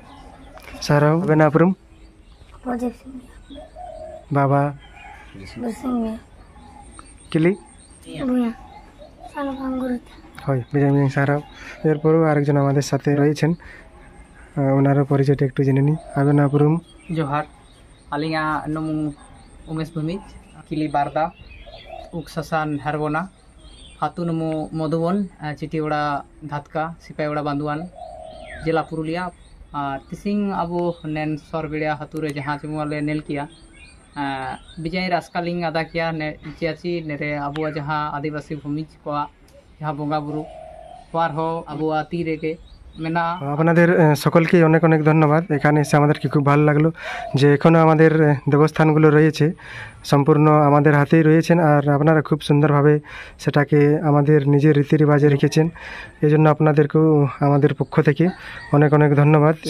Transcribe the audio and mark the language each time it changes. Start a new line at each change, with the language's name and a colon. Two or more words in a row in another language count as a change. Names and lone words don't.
Mundari: সারাও। হবেন আপরুম? বাবা কিলি হয় বিজয় মিয়াং সারাও।
Bangla: এরপরও আরেকজন আমাদের সাথে রয়েছেন, ওনারও পরিচয়টা একটু জেনে নিই।
Mundari: আবেন আপুরুম। जोहार आलिंगा नमु उमेश भूमिज किली बारदा उक ससान हरबोना हातु नमु मधुबन चिटिवड़ा धातका सिपाहीवड़ा बांधुआन जिला पुरुलिया तिसिंग अबो नेन सरबेड़िया हातुरे जहाँ चमुआले नेल किया विजय रास्कालिंग अदा किया ने चियाची नेरे अबुआ जहाँ आदिवासी भूमिज को जहाँ बोंगा बुरु पार हो अबुआ तीरे के मेना।
Bangla: আপনাদের সকলকে অনেক অনেক ধন্যবাদ। এখানে এসে আমাদেরকে খুব ভালো লাগলো যে এখনও আমাদের দেবস্থানগুলো রয়েছে, সম্পূর্ণ আমাদের হাতেই রয়েছেন, আর আপনারা খুব সুন্দরভাবে সেটাকে আমাদের নিজের রীতি রেওয়াজে রেখেছেন। এই জন্য আপনাদেরকেও আমাদের পক্ষ থেকে অনেক অনেক ধন্যবাদ।